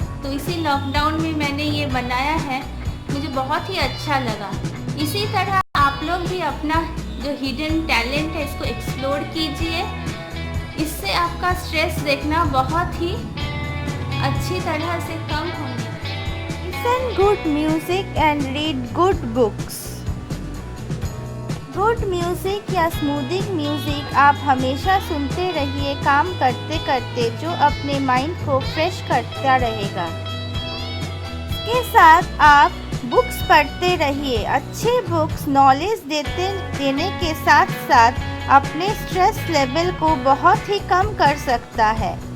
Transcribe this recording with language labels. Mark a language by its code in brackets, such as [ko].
[hi] तो इसी लॉकडाउन में मैंने ये बनाया है, मुझे बहुत ही अच्छा लगा। इसी तरह आप लोग भी अपना जो हिडन टैलेंट है इसको एक्सप्लोर कीजिए। इससे आपका स्ट्रेस देखना बहुत ही अच्छी तरह से कम होने। [en] Listen good music and read good books. [hi] Good music या स्मूदिंग म्यूज़िक आप हमेशा सुनते रहिए काम करते करते, जो अपने माइंड को फ्रेश करता रहेगा। इसके साथ आप बुक्स पढ़ते रहिए। अच्छे बुक्स नॉलेज देने के साथ साथ अपने स्ट्रेस लेवल को बहुत ही कम कर सकता है।